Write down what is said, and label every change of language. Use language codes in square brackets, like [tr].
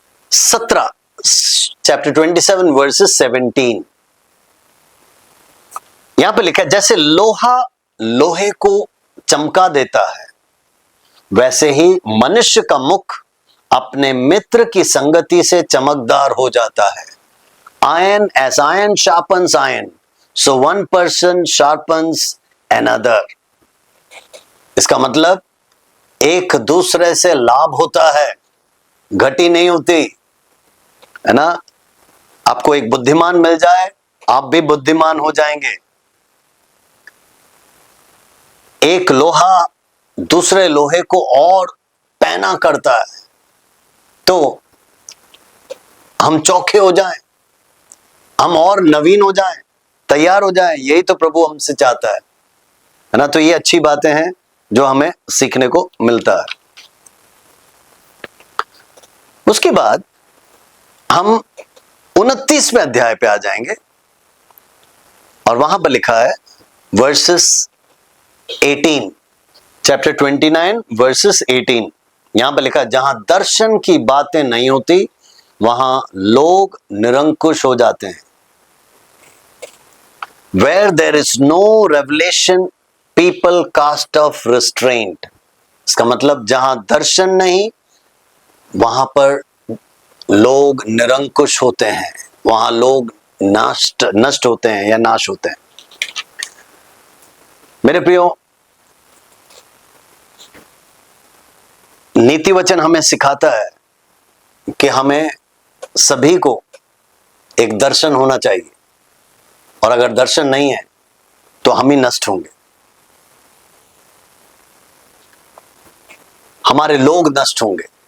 [hi] 17, chapter 27 versus 17। यहां पर लिखा है, जैसे लोहा लोहे को चमका देता है, वैसे ही मनुष्य का मुख अपने मित्र की संगति से चमकदार हो जाता है। [en] Iron as iron sharpens iron, so one person sharpens another. [hi] इसका मतलब एक दूसरे से लाभ होता है, घटी नहीं होती, है ना। आपको एक बुद्धिमान मिल जाए, आप भी बुद्धिमान हो जाएंगे। एक लोहा दूसरे लोहे को और पैना करता है तो हम चौखे हो जाएं, हम और नवीन हो जाएं, तैयार हो जाएं। यही तो प्रभु हमसे चाहता है ना। तो ये अच्छी बातें हैं जो हमें सीखने को मिलता है। उसके बाद हम 29वें अध्याय पे आ जाएंगे और वहां पर लिखा है वर्सेस 18, चैप्टर 29 वर्सेस 18। यहां पर लिखा है, जहां दर्शन की बातें नहीं होती वहां लोग निरंकुश हो जाते हैं। [en] Where there is no revelation, people cast off restraint. [hi] इसका मतलब जहां दर्शन नहीं वहां पर लोग निरंकुश होते हैं, वहां लोग नष्ट होते हैं या नाश होते हैं। मेरे प्रियो, नीति वचन हमें सिखाता है कि हमें सभी को एक दर्शन होना चाहिए, और अगर दर्शन नहीं है तो हम ही नष्ट होंगे, हमारे लोग नष्ट होंगे।